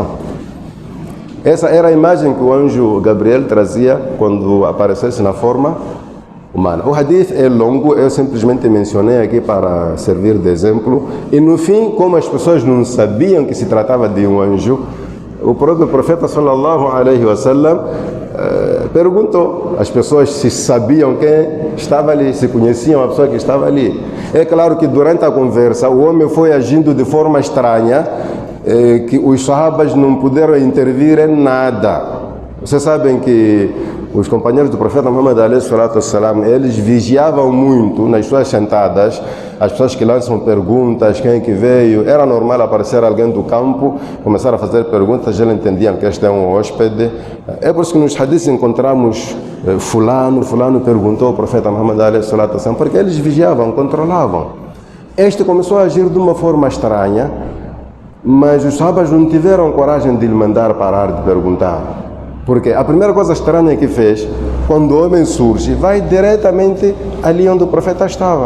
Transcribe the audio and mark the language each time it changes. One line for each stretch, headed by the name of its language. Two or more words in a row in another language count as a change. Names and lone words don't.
Portuguese: Essa era a imagem que o anjo Gabriel trazia quando aparecesse na forma humana. O hadith é longo, eu simplesmente mencionei aqui para servir de exemplo. E no fim, como as pessoas não sabiam que se tratava de um anjo, o próprio profeta
Arabic: صلى الله عليه وسلم
Portuguese: perguntou às pessoas se sabiam quem estava ali, se conheciam a pessoa que estava ali. É claro que durante a conversa o homem foi agindo de forma estranha, que os sahabas não puderam intervir em nada. Vocês sabem que os companheiros do profeta Muhammad
Arabic: عليه الصلاة والسلام,
Portuguese: eles vigiavam muito nas suas sentadas, as pessoas que lançam perguntas, quem é que veio. Era normal aparecer alguém do campo, começar a fazer perguntas, eles entendiam que este é um hóspede. É por isso que nos hadiths encontramos fulano perguntou ao profeta Muhammad
Arabic: عليه الصلاة والسلام,
Portuguese: porque eles vigiavam, controlavam. Este começou a agir de uma forma estranha, mas os sahabas não tiveram coragem de lhe mandar parar de perguntar. Porque a primeira coisa estranha que fez, quando o homem surge, vai diretamente ali onde o profeta estava.